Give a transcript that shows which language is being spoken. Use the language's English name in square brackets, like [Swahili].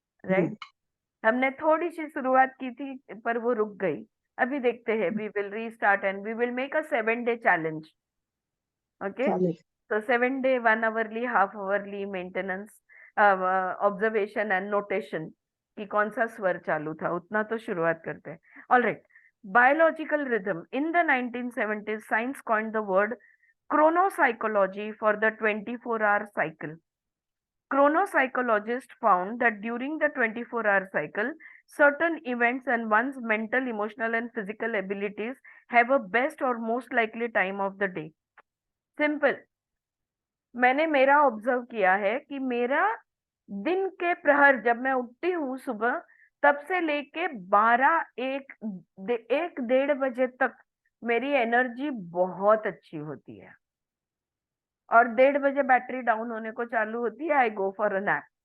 [Hindi] Right, हमने थोड़ी सी शुरुआत की थी पर वो रुक गई। अभी देखते हैं, [English] We will restart and we will make a 7-day challenge. [Hindi] Okay, तो [English] 7 day 1 hourly, half hourly maintenance, observation and notation [Hindi] कि कौन सा स्वर चालू था, उतना तो शुरुआत करते हैं। [English] Alright, biological rhythm. In the 1970s, science coined the word chronopsychology for the 24-hour cycle. Chronopsychologists found that during the 24-hour cycle, certain events and one's mental, emotional, and physical abilities have a best or most likely time of the day. Simple. [Hindi] मैंने मेरा observe किया है कि मेरा दिन के प्रहर, जब मैं उठती हूँ सुबह, तब से लेके 1-1 बजे तक मेरी एनर्जी बहुत अच्छी होती है, और 1:30 बजे बैटरी डाउन होने को चालू होती है, [English] I go for a nap.